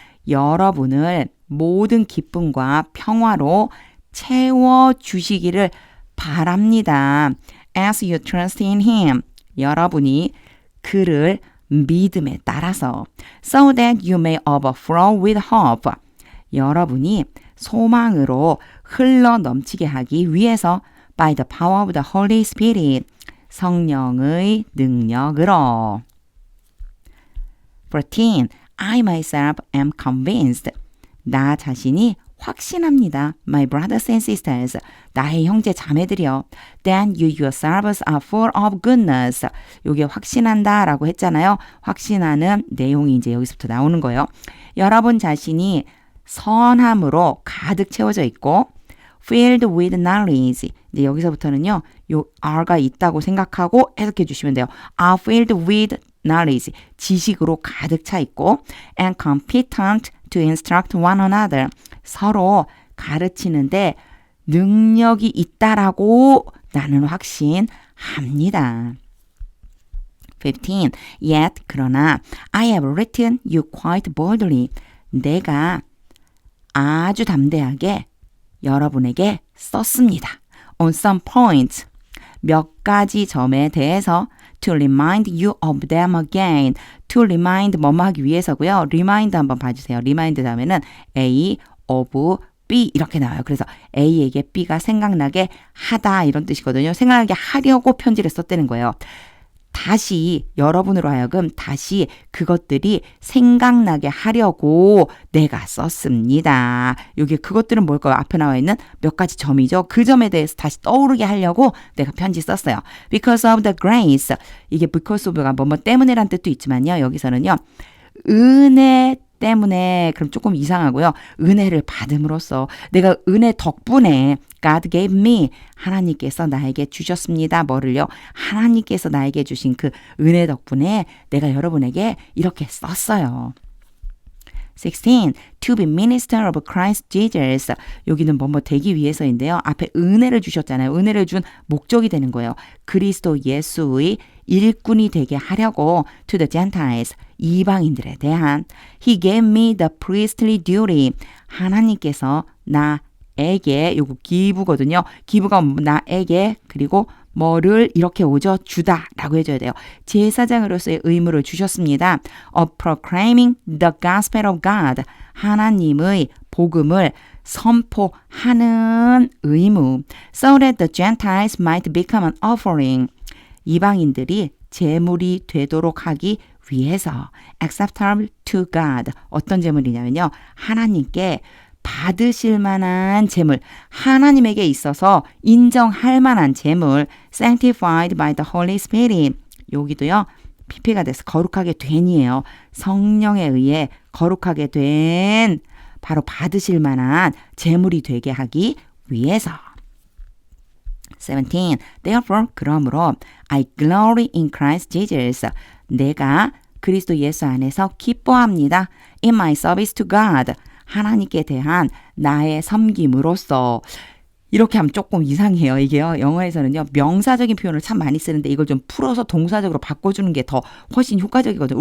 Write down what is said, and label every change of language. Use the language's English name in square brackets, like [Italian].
[Korean] 여러분을 모든 기쁨과 평화로 채워주시기를 바랍니다. [English] As you trust in him. [Korean] 여러분이 그를 믿음에 따라서 [English] so that you may overflow with hope. [Korean] 여러분이 소망으로 흘러 넘치게 하기 위해서 [English] by the power of the Holy Spirit. [Korean] 성령의 능력으로. 14. [English] I myself am convinced. [Korean] 나 자신이 확신합니다. [English] My brothers and sisters. [Korean] 나의 형제 자매들이여. [English] Then you yourselves are full of goodness. [Korean] 요게 확신한다 라고 했잖아요. 확신하는 내용이 이제 여기서부터 나오는 거예요. 여러분 자신이 선함으로 가득 채워져 있고 [English] filled with knowledge. [Korean] 네, 여기서부터는요. 요 are가 있다고 생각하고 해석해 주시면 돼요. [English] are filled with knowledge. [Korean] 지식으로 가득 차 있고 [English] and competent to instruct one another. [Korean] 서로 가르치는데 능력이 있다라고 나는 확신합니다. 15. [English] Yet, [Korean] 그러나 [English] I have written you quite boldly. [Korean] 내가 아주 담대하게 여러분에게 썼습니다. [English] On some points, [Korean] 몇 가지 점에 대해서 [English] to remind you of them again. [Korean] to remind 뭐뭐 하기 위해서고요. remind 한번 봐주세요. remind 다음에는 A of B 이렇게 나와요. 그래서 A에게 B가 생각나게 하다 이런 뜻이거든요. 생각나게 하려고 편지를 썼다는 거예요. 다시 여러분으로 하여금 다시 그것들이 생각나게 하려고 내가 썼습니다. 여기 그것들은 뭘까요? 앞에 나와 있는 몇 가지 점이죠. 그 점에 대해서 다시 떠오르게 하려고 내가 편지 썼어요. [English] Because of the grace. [Korean] 이게 because of가 뭐뭐 때문에란 뜻도 있지만요. 여기서는요. 은혜 때문에 그럼 조금 이상하고요. 은혜를 받음으로써 내가 은혜 덕분에 [English] God gave me [Korean] 하나님께서 나에게 주셨습니다. 뭐를요? 하나님께서 나에게 주신 그 은혜 덕분에 내가 여러분에게 이렇게 썼어요. 16. [English] To be minister of Christ Jesus. [Korean] 여기는 뭐뭐 되기 위해서인데요. 앞에 은혜를 주셨잖아요. 은혜를 준 목적이 되는 거예요. 그리스도 예수의 일꾼이 되게 하려고 [English] to the Gentiles. [Korean] 이방인들에 대한 [English] He gave me the priestly duty. [Korean] 하나님께서 나에게 요거 기부거든요. 기부가 나에게 그리고 뭐를 이렇게 오죠? 주다라고 해줘야 돼요. 제사장으로서의 의무를 주셨습니다. [English] Of proclaiming the gospel of God. [Korean] 하나님의 복음을 선포하는 의무. [English] So that the Gentiles might become an offering. [Korean] 이방인들이 제물이 되도록 하기 위해서 [English] acceptable to God. [Korean] 어떤 제물이냐면요. 하나님께 받으실 만한 제물, 하나님에게 있어서 인정할 만한 제물, [English] sanctified by the Holy Spirit. [Korean] 여기도요. PP가 돼서 거룩하게 된이에요. 성령에 의해 거룩하게 된 바로 받으실 만한 제물이 되게 하기 위해서. 17. [English] Therefore, [Korean] 그러므로 [English] I glory in Christ Jesus. [Korean] 내가 그리스도 예수 안에서 기뻐합니다. [English] In my service to God. [Korean] 하나님께 대한 나의 섬김으로써. 이렇게 하면 조금 이상해요. 이게요. 영어에서는요. 명사적인 표현을 참 많이 쓰는데 이걸 좀 풀어서 동사적으로 바꿔주는 게 더 훨씬 효과적이거든요.